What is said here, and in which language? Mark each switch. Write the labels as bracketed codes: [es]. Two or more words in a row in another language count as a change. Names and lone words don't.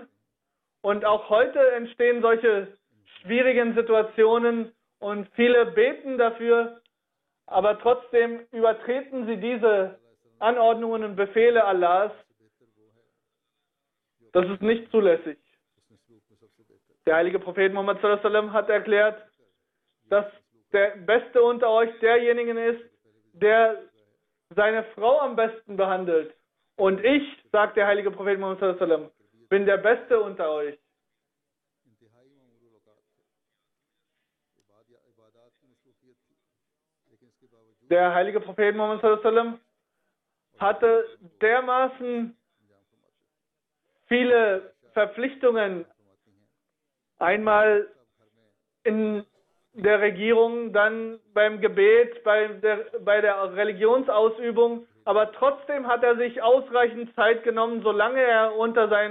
[de] Und auch heute entstehen solche schwierigen Situationen und viele beten dafür, aber trotzdem übertreten sie diese Anordnungen und Befehle Allahs. Das ist nicht zulässig. Der heilige Prophet Muhammad [ar] صلى الله عليه وسلم [de] hat erklärt, dass der Beste unter euch derjenigen ist, der seine Frau am besten behandelt. Und ich, sagt der heilige Prophet Muhammad [ar] صلى الله عليه وسلم, [de] bin der Beste unter euch. Der heilige Prophet Muhammad [ar] صلى الله عليه وسلم [de] hatte dermaßen viele Verpflichtungen, einmal in der Regierung, dann beim Gebet, bei der Religionsausübung, aber trotzdem hat er sich ausreichend Zeit genommen, solange er unter